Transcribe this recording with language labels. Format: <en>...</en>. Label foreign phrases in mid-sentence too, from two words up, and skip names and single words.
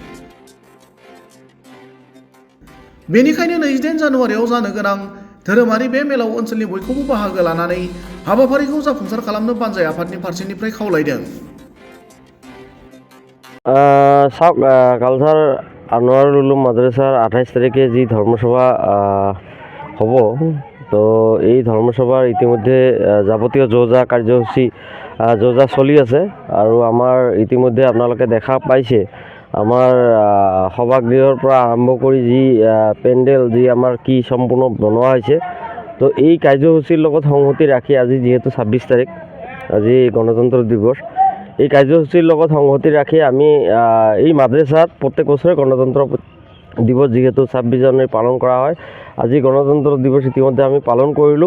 <brx>बेनिखायनो 28 जानुवारियाव जानो गोनां धोरोमारि बे मेलाव ओनसोलनि बयखौबो बाहागो लानानै हाबाफारिखौ जाफुंसार खालामनो बानजाय आफादनि फारसेनिफ्राय खावलायदों।</brx> <as>कालजार आनवारुल उलुम माद्रासार 28 তারিখে जी ধর্মসভা হব, তো এই ধর্মসভার ইতিমধ্যে যাবতীয় যা কাৰ্যসূচী যা চলি আছে আৰু আমাৰ ইতিমধ্যে আপোনালোকে দেখা পাইছে আমাৰ সভাগৃহৰ পৰা আৰম্ভ কৰি যি পেণ্ডেল যি আমাৰ কি সম্পূৰ্ণ বনোৱা হৈছে, তো এই কাৰ্যসূচীৰ লগত সংগতি ৰাখি আজি যিহেতু 26 তাৰিখ, আজি গণতন্ত্ৰ দিৱস, এই কাৰ্যসূচীৰ লগত সংগতি ৰাখি আমি এই মাদ্ৰাসাত প্ৰত্যেক বছৰে গণতন্ত্ৰ দিৱস যিহেতু 26 জানুৱাৰী পালন কৰা হয়, আজি গণতন্ত্ৰ দিৱস ইতিমধ্যে আমি পালন কৰিলোঁ।</as>